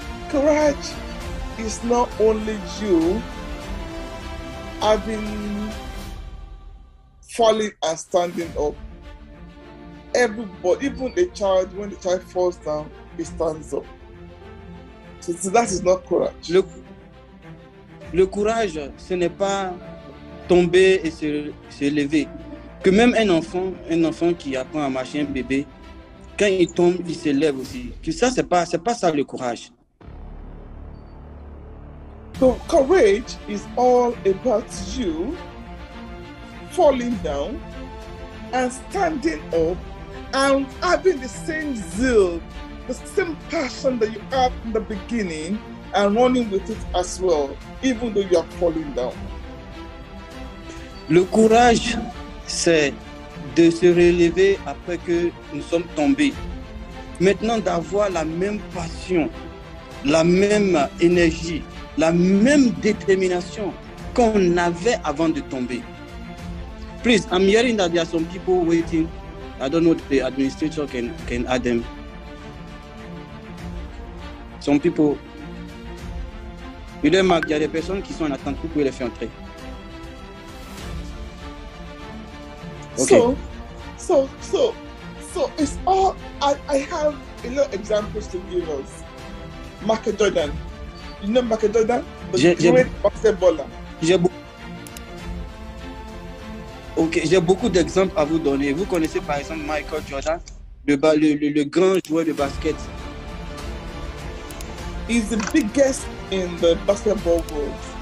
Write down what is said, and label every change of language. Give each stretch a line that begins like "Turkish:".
English: Courage is not only you having falling and standing up. Everybody, even a child, when the child falls down, he stands up. So that is not courage.
French: Le courage, ce n'est pas tomber et se lever. Que même un enfant qui apprend à marcher, un bébé, quand il tombe, il se lève aussi. Que ça, c'est pas ça le courage.
English: So courage is all about you falling down and standing up and having the same zeal, the same passion that you had in the beginning and running with it as well, even though you are falling down.
French: Le courage, c'est de se relever après que nous sommes tombés. Maintenant, d'avoir la même passion, la même énergie, la même détermination qu'on avait avant de tomber.
English: Please, I'm hearing that there are some people waiting. I don't know if the administrator can add them. Some people.
French: Il y a des personnes qui sont en attente, vous pouvez les faire entrer.
English: Okay. So it's all, I have a lot of examples to give us. Michael Jordan, You know Michael Jordan? The
French: J'ai
English: great basketballer.
French: j'ai beaucoup d'exemples à vous donner. Vous connaissez par exemple Michael Jordan, le grand joueur de basket.
English: He's the biggest in the basketball world.